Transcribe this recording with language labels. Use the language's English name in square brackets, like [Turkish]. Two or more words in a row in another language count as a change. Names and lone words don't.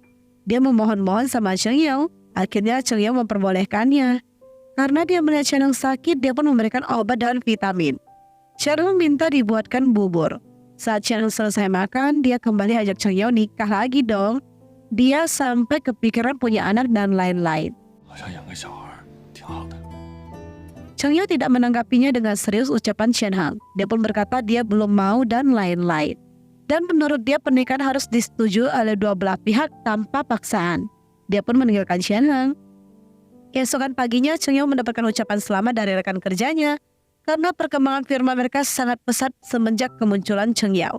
[Indonesian] Dia memohon-mohon sama Cheng Yao. Akhirnya Cheng Yao memperbolehkannya. Karena dia melihat Chen Hong sakit, dia pun memberikan obat dan vitamin. Chen Hong minta dibuatkan bubur. Saat Chen Hong selesai makan, dia kembali ajak Cheng Yao nikah lagi dong. Dia sampai kepikiran punya anak dan lain-lain. [Chinese] 好像养个小孩挺好的。 [Indonesian] Cheng Yao tidak menanggapinya dengan serius ucapan Chen Hong. Dia pun berkata dia belum mau dan lain-lain. Dan menurut dia pernikahan harus disetujui oleh dua belah pihak tanpa paksaan. Dia pun meninggalkan Chen Hong. Keesokan paginya Cheng Yao mendapatkan ucapan selamat dari rekan kerjanya karena perkembangan firma mereka sangat pesat semenjak kemunculan Cheng Yao.